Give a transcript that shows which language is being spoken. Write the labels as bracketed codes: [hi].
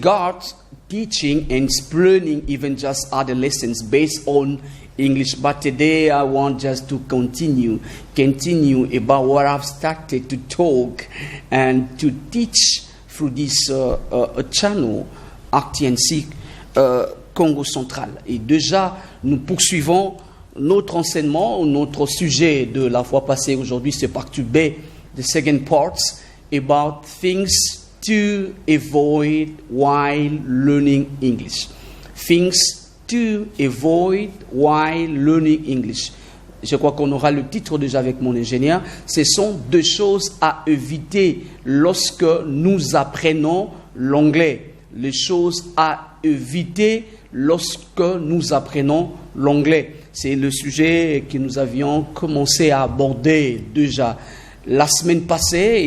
[en] God teaching and explaining even just other lessons based on English. But today I want just to continue about what I've started to talk and to teach through this channel RTNC Congo Central. [fr] Et déjà, nous poursuivons notre enseignement, notre sujet de la fois passée aujourd'hui, c'est partie B, [en] the second part, about things to avoid while learning English. Things to avoid while learning English. [fr] Je crois qu'on aura le titre déjà avec mon ingénieur. Ce sont deux choses à éviter lorsque nous apprenons l'anglais. Les choses à éviter lorsque nous apprenons l'anglais. C'est le sujet que nous avions commencé à aborder déjà la semaine passée.